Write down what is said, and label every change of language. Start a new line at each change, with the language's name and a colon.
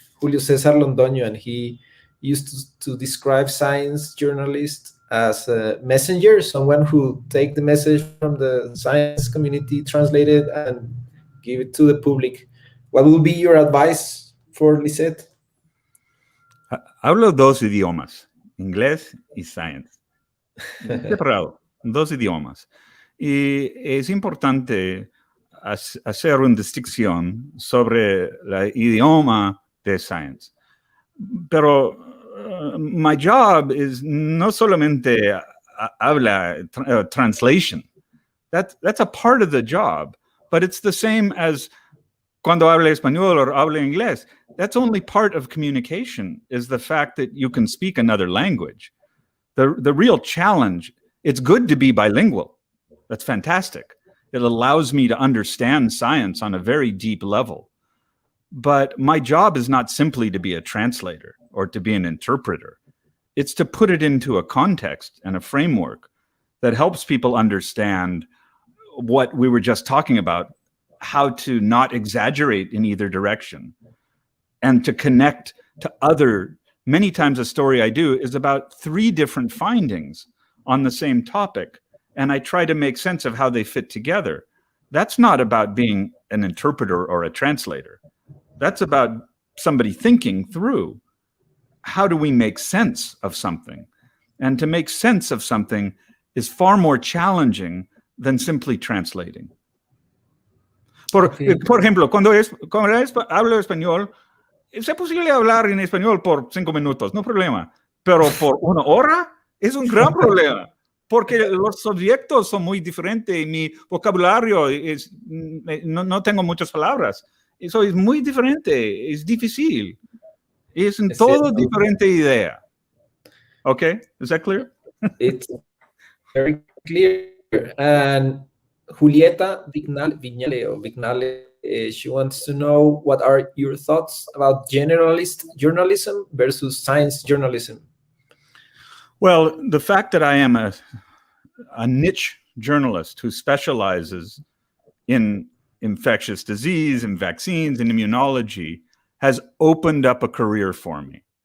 English: Julio César Londoño, and he used to describe science journalists as a messenger, someone who take the message from the science community, translate it, and give it to the public. What would be your advice for Lisette?
Spanish: Hablo dos idiomas, inglés y science. Separado, dos idiomas. Y es importante hacer una distinción sobre el idioma de science. Pero
English: my job is
Spanish: no solamente habla translation.
English: That's a part of the job, but it's the same as
Spanish: cuando habla español
English: or
Spanish: habla inglés.
English: That's only part of communication, is the fact that you can speak another language. The real challenge, it's good to be bilingual. That's fantastic. It allows me to understand science on a very deep level. But my job is not simply to be a translator or to be an interpreter. It's to put it into a context and a framework that helps people understand what we were just talking about, how to not exaggerate in either direction, and to connect to other. Many times a story I do is about 3 different findings on the same topic, and I try to make sense of how they fit together. That's not about being an interpreter or a translator. That's about somebody thinking through, how do we make sense of something? And to make sense of something is far more challenging than simply translating.
Spanish: Por ejemplo, cuando hablo español, es posible hablar en español por 5 minutos, no problema. Pero por 1 hora es un gran problema, porque los subjectos son muy diferentes y mi vocabulario no tengo muchas palabras. Eso es muy diferente, es difícil. Es en todo diferente idea.
English: Okay, is that clear? It's very clear. And Julieta Vignale, she wants to know, what are your thoughts about generalist journalism versus science journalism? Well, the fact that I am a niche journalist who specializes in infectious disease and vaccines and immunology has opened up a career for me.